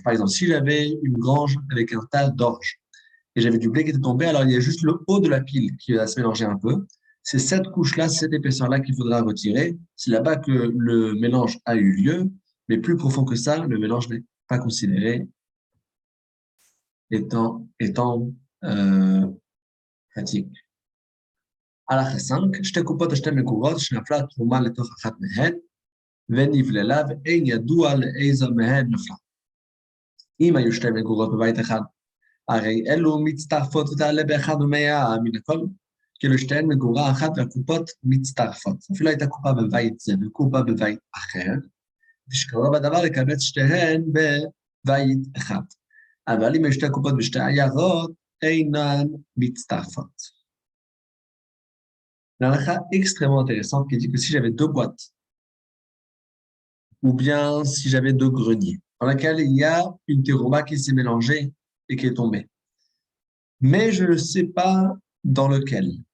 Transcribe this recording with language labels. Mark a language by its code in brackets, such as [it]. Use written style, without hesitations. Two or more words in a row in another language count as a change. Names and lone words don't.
[fr] Par exemple, si j'avais une grange avec un tas d'orge et j'avais du blé qui était tombé, alors il y a juste le haut de la pile qui va se mélanger un peu. C'est cette couche-là, cette épaisseur-là qu'il faudra retirer. C'est là-bas que le mélange a eu lieu, mais plus profond que ça, le mélange n'est pas considéré étant pratique. [he] הלכה 5, שתי קופות או שתי מקורות שנפלה תרומה לתוך אחת מהן ונבללה ואין ידוע לאיזו מהן נפלה. אם היו שתי מקורות בבית אחד, הרי אלו מצטרפות ותעלה באחד ומאה מן הכל, כאילו שתיהן מגורה אחת והקופות מצטרפות. אפילו הייתה קופה בבית זה וקופה בבית אחר, ושקרוב הדבר לקבץ שתיהן בבית אחד. אבל אם היו שתי קופות בשתי עיירות, אינן מצטרפות. [fr] Une halakha extrêmement intéressante qui dit que si j'avais deux boîtes, ou bien si j'avais deux greniers, dans lesquels il y a une terouma qui s'est mélangée et qui est tombée, mais je ne sais pas dans lequel.